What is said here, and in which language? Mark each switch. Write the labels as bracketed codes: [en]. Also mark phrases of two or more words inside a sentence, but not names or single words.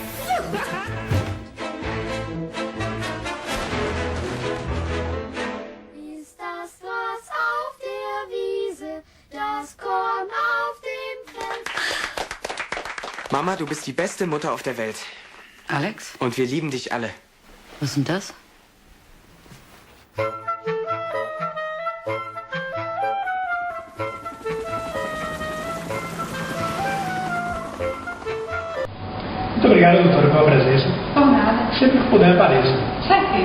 [de] Ist das was auf der Wiese, das Korn auf dem Feld? Mama, du bist die beste Mutter auf der Welt. Alex? Und wir lieben dich alle. Was ist denn das? [pt] Muito obrigado, doutora, pela presença. Por nada. Sempre que puder, apareça. Certeza.